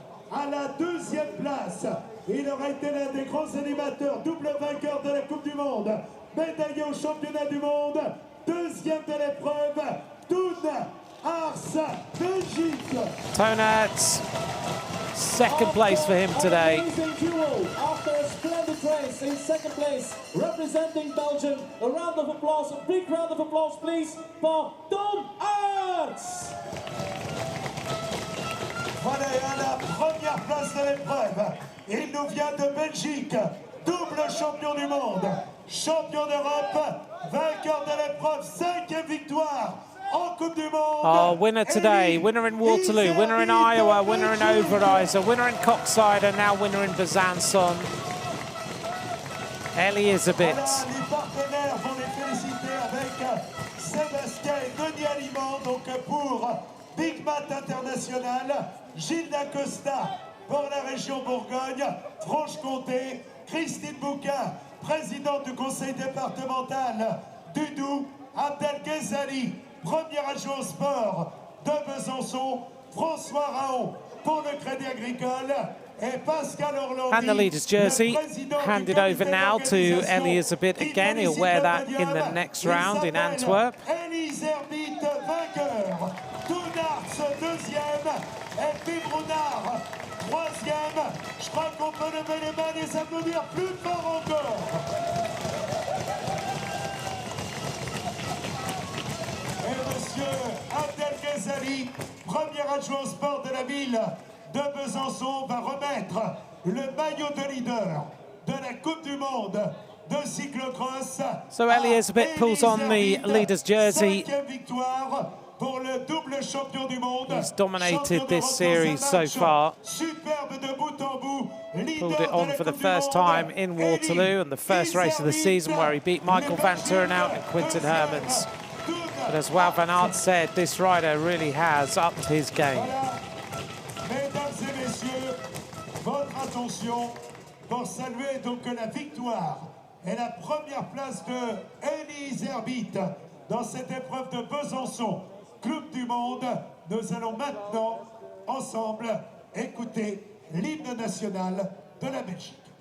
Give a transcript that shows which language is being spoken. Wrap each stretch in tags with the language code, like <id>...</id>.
<fr>À la 2e place, il aurait été l'un des grands animateurs, double vainqueur de la Coupe du Monde, médaillé au championnat du monde, 2e de l'épreuve, Toon Ars, Belgique.</fr> <en>Toonarts, 2nd place for him today. After a splendid race in 2nd place, representing Belgium, a round of applause, a big round of applause please for Toon Ars.</en> <fr>Voilà, et à la première place de l'épreuve, il nous vient de Belgique, double champion du monde, champion d'Europe, vainqueur de l'épreuve, 5e victoire en Coupe du Monde.</fr> <en>Our winner today, winner in Waterloo, winner in Iowa, winner in Overijse, winner in Koksijde, and now winner in Besançon. Elizabeth.</en> <fr>Voilà, les partenaires vont les féliciter avec Sébastien et Denis Aliment, donc pour Big Mat International, Gilles Dacosta pour la région Bourgogne, Franche-Comté, Christine Bouquin, présidente du conseil départemental du Doubs, Abdel Ghezali, premier adjoint au sport de Besançon, François Raon pour le Crédit Agricole.</fr> <en>And the leader's jersey handed over now to Elizabeth again. He'll wear that in the next round in Antwerp.</en> <fr>Elizabeth vainqueur, Toonarts deuxième et puis Brunard troisième. Je crois qu'on peut lever les mains et s'applaudir plus fort encore. Et monsieur Abdel Ghazali, premier adjoint au sport de la ville de Besançon, va remettre le maillot de leader de la Coupe du Monde de cyclocross.</fr> <en>So Elizabeth pulls on the leader's jersey.</en> <fr>Victoire pour le double champion du monde.</fr> <en>He's dominated this series so far.</en> <fr>Superbe de bout en bout.</fr> <en>Pulled it on for the first time in Waterloo and the first race of the season where he beat Michael van Turnhout and Quinten Hermans. But as Wout van Aert said, this rider really has upped his game.</en> <fr>Mesdames et messieurs, votre attention pour saluer donc la victoire et la première place de Elise Herbit dans cette épreuve de Besançon, Club du Monde. Nous allons maintenant, ensemble, écouter l'hymne national de la Belgique.</fr>